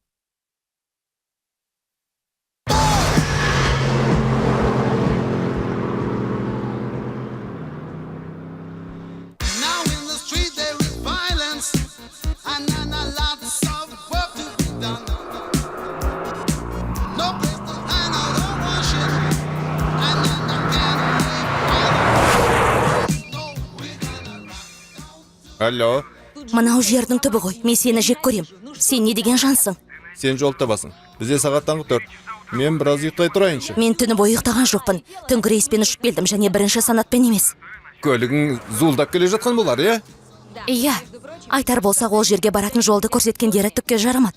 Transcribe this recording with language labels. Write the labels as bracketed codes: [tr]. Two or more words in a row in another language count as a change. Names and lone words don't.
[en] Now in the street there is violence, and lots of work to be done. No place to hide or to worship, and can't no we're gonna rock. [kk] Алло, Мынау жердің түбі ғой, мен сені жек көрем. Сен не деген жансың? сен жол табасың. Бізде сағат таңғы 4. Мен біраз ұйықтай тұрайыншы. Мен түні бойы ұйықтаған жоқпын. Түнгі рейспен ұшып келдім және бірінші санатпен емес. Көлігің зуылдап келе жатқан болар, иә? Иә, айтар болсақ ол жерге баратын жолды көрсеткендері түкке жарамады.